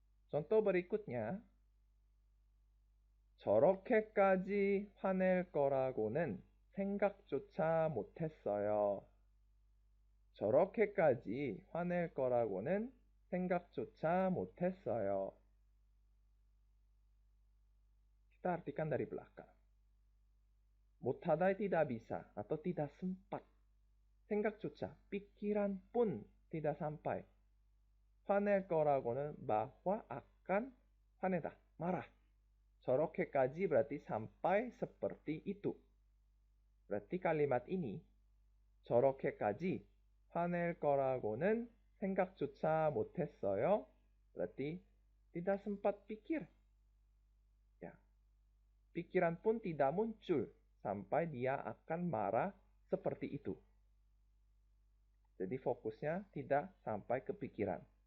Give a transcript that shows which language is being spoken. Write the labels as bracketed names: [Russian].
[Indonesian] Contoh berikutnya, [Korean] 저렇게까지 화낼 거라고는 생각조차 못했어요. 저렇게까지 화낼 거라고는 생각조차 못했어요. [Indonesian] Kita artikan dari belakang. 못하다 tidak bisa atau tidak sempat. 생각조차, pikiran pun tidak sampai. [Korean] 화낼 거라고는 [Indonesian] bahwa akan 화내다, marah. 저렇게까지 berarti sampai seperti itu. Berarti kalimat ini [Korean] 저렇게까지 화낼 거라고는 생각조차 못했어요. [Indonesian] Berarti tidak sempat pikir. Ya. Pikiran pun tidak muncul sampai dia akan marah seperti itu. Jadi fokusnya tidak sampai ke pikiran.